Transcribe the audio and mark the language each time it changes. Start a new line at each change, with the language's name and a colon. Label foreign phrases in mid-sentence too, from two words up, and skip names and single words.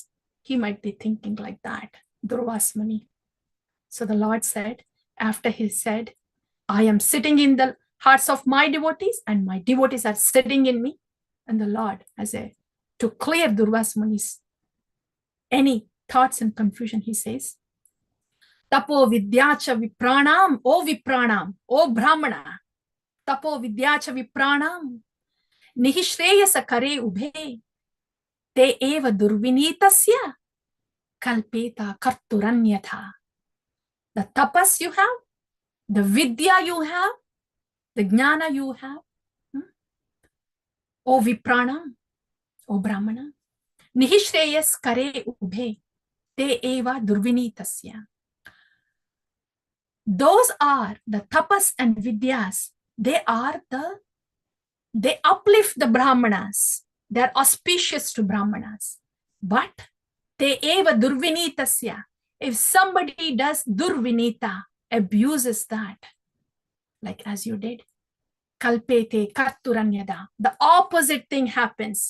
English: He might be thinking like that, Durvasmani. So the Lord said, after he said, I am sitting in the hearts of my devotees and my devotees are sitting in me. And the Lord, to clear Durvasmani's any thoughts and confusion, he says,
Sanskrit: तपो विद्या च विप्राणां, ओ ब्राह्मण, तपो विद्या च विप्राणां, निःश्रेयसकरे उभे, ते एव दुर्विनीतस्य, कल्पेत कर्तुरन्यथा.
English: The tapas you have, the vidya you have, the jnana you have,
Sanskrit: ओ विप्राणां, ओ ब्राह्मण, निःश्रेयसकरे उभे, ते एव दुर्विनीतस्य.
English: Those are the tapas and vidyas. They uplift the brahmanas. They're auspicious to brahmanas. But
Sanskrit: ते एव दुर्विनीतस्य.
English: If somebody does durvinita, abuses that, like as you did,
Sanskrit: कल्पेते कर्तुरन्यथा,
English: the opposite thing happens.